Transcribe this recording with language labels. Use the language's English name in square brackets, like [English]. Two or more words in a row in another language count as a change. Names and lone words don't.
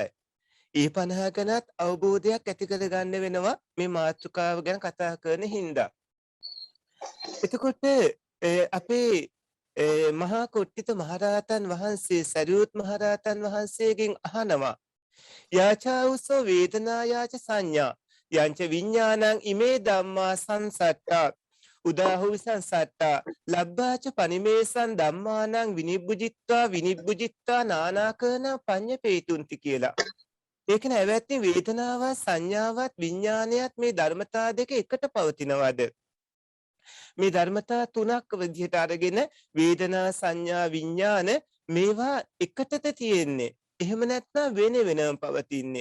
[Sinhala] ඒ 50 ගැනත් අවබෝධයක් ඇති කර ගන්න වෙනවා මේ මාතෘකාව ගැන කතා කරන හින්දා. එතකොට අපේ මහා කොට්ටිත මහරහතන් වහන්සේ සරියුත් මහරහතන් වහන්සේගෙන් අහනවා [Pali] යාචාඋසෝ වේදනා යාච සංඥා යංච විඥානං ඉමේ ධම්මා සංසට්ඨා උදාහුසං සට්ඨා ලබ්බාච පනිමේසං ධම්මානං විනිබ්බුජිත්වා නානාකරණ පඤ්ඤපේතුන්ති [Sinhala] කියලා. ඒක නැවැත්ති වේදනාවත් සංඥාවත් විඥානයත් මේ ධර්මතා දෙක එකට පවතිනවද? මේ ධර්මතා තුනක් විදිහට අරගෙන වේදනා සංඥා විඥාන මේවා එකටද තියෙන්නේ. එහෙම නැත්නම් වෙන වෙනම පවතින්නේ.